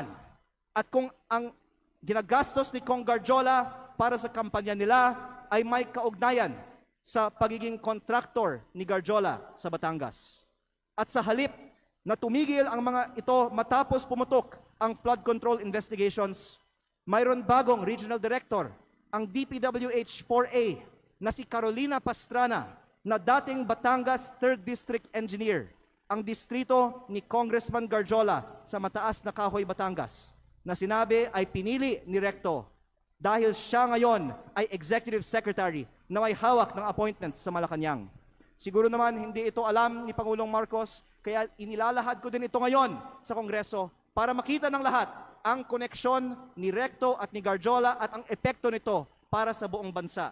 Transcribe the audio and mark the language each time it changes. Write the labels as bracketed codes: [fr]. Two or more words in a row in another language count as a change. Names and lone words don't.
[tl] At kung ang ginagastos ni Kong Garjola para sa kampanya nila ay may kaugnayan sa pagiging kontraktor ni Garjola sa Batangas. At sa halip na tumigil ang mga ito matapos pumutok ang [en] flood control investigations, [tl] mayroon bagong regional director, ang DPWH 4A na si Carolina Pastrana na dating Batangas 3rd District Engineer, ang distrito ni Congressman Garjola sa Mataas na Kahoy, Batangas, na sinabi ay pinili ni Recto dahil siya ngayon ay [en] Executive Secretary [tl] na may hawak ng appointments sa Malacanang. Siguro naman hindi ito alam ni Pangulong Marcos, kaya inilalahad ko din ito ngayon sa Kongreso para makita ng lahat ang koneksyon ni Recto at ni Garjola at ang epekto nito para sa buong bansa.